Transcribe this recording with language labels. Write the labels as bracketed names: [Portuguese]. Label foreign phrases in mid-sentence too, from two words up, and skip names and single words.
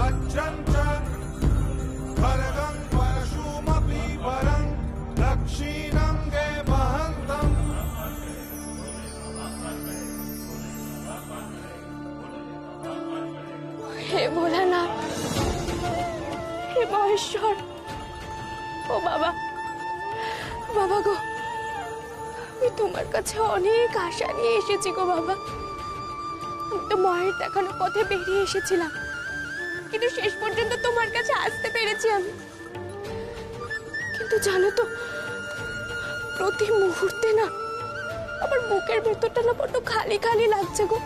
[Sanskrit] वज्रं च खड्गं परशुमपि वरं दक्षिणंगे वहन्तम्। हे भोलानाथ, हे महेश्वर, [Bangla] ও বাবা, বাবা গো, আমি তোমার কাছে অনেক আশা নিয়ে এসেছি গো বাবা। আমি তো মায়ের দেখানো পথে বেরিয়ে এসেছিলাম, কিন্তু শেষ পর্যন্ত তোমার কাছে আসতে পেরেছি আমি। কিন্তু জানো তো, প্রতি মুহূর্তে না আমার বুকের ভেতরটা না বড্ড খালি খালি লাগছে গো।